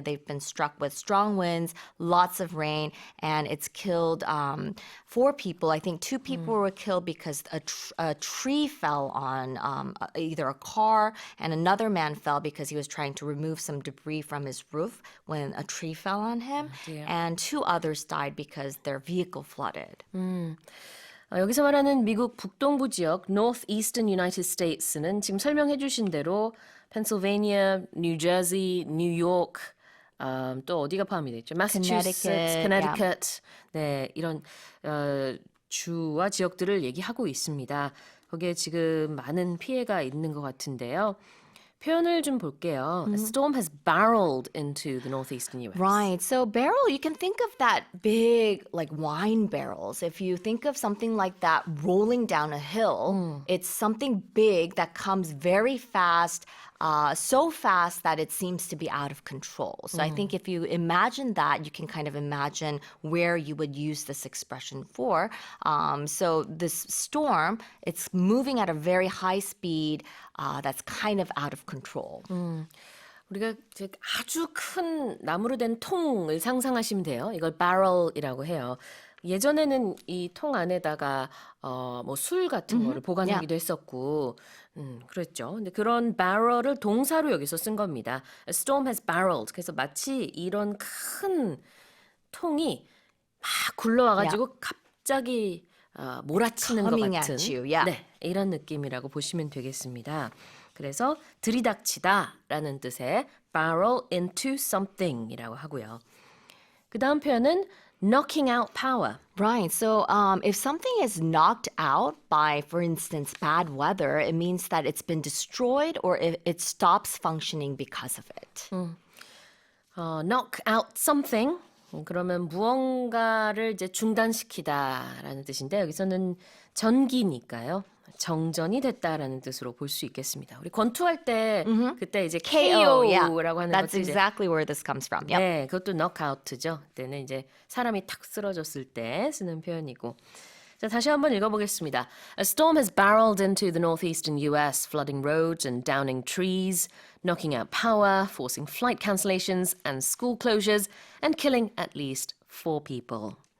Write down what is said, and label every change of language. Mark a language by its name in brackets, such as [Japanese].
[English] They've been struck with strong winds, lots of rain, and it's killed 4 people. I think 2 people were killed because a tree fell on either a car, and another man fell because he was trying to remove some debris from his roof when a tree fell on him. And 2 others died because their vehicle flooded. [Korean] 여기서 말하는 미국 북동부 지역 [English] Northeastern United States [Korean] 는 지금 설명해 주신 대로 펜실베니아, 뉴저지, 뉴욕, 또 어디가 포함이 되죠? [English] Massachusetts, Connecticut. [Korean] 네, 이런 주와 지역들을 얘기하고 있습니다. 거기에 지금 많은 피해가 있는 것 같은데요. 표현을 좀 볼게요. [English] A storm has barreled into the northeastern US. Right. So barrel, you can think of that big, like wine barrels. If you think of something like that rolling down a hill, it's something big that comes very fast, so fast that it seems to be out of control. So I think if you imagine that, you can kind of imagine where you would use this expression for. So this storm, it's moving at a very high speed that's kind of out of control. [Korean] 우리가 이제 아주 큰 나무로 된 통을 상상하시면 돼요. 이걸 barrel이라고 해요. 예전에는 이 통 안에다가 뭐 술 같은 거를 보관하기도 했었고, 그랬죠. 근데 그런 barrel을 동사로 여기서 쓴 겁니다. [English] A storm has barreled. [Korean] 그래서 마치 이런 큰 통이 막 굴러와가지고 갑자기 몰아치는 것 [English] Coming [Korean] 같은 [English] at you, yeah. [Korean] 네, 이런 느낌이라고 보시면 되겠습니다. 그래서 들이닥치다라는 뜻의 [English] barrel into something [Korean] 이라고 하고요. 그 다음 표현은 [English] knocking out power. Right. So if something is knocked out by, for instance, bad weather, it means that it's been destroyed or it stops functioning because of it. knock out something. [Korean] 그러면 무언가를 이제 중단시키다라는 뜻인데 여기서는 전기니까요. 정전이 됐다라는 뜻으로 볼 수 있겠습니다. 우리 권투할 때 그때 이제 KO라고 하는 [English] That's [Korean] 것도 [English] exactly where this comes from. Yep. [Korean] 네, 그것도 knockout죠. 그때는 이제 사람이 탁 쓰러졌을 때 쓰는 표현이고. 자, 다시 한번 읽어보겠습니다. [English] A storm has barreled into the northeastern US, flooding roads and downing trees, knocking out power, forcing flight cancellations and school closures, and killing at least 4 people.